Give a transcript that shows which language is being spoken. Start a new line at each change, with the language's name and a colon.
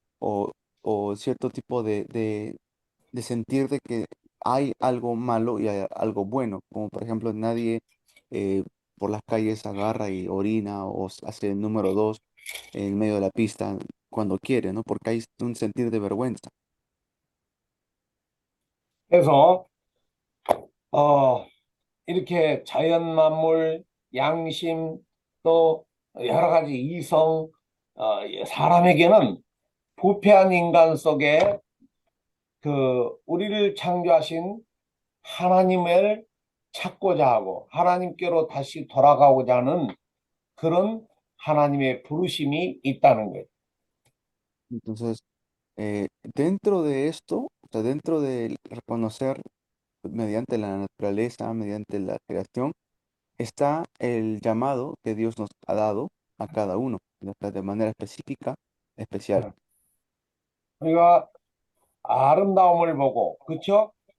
Spanish: O, o cierto tipo de sentir de que hay algo malo y hay algo bueno, como por ejemplo nadie eh, por las calles agarra y orina o hace el número 2 en medio de la pista cuando quiere, ¿no? Porque hay un sentir de vergüenza.
Korean: 그래서 이렇게 자연 만물, 양심, 또 여러 가지 이성, 사람에게는 부패한 인간 속에 그 우리를 창조하신 하나님을 찾고자 하고 하나님께로 다시 돌아가고자 하는 그런 하나님의 부르심이 있다는 거예요.
Spanish: Entonces, dentro de esto, o sea, dentro de reconocer mediante la naturaleza, mediante la creación, está el llamado que Dios nos ha dado a cada uno, o sea, de manera específica, especial.
Korean: 우리가 아름다움을 보고, 그쵸?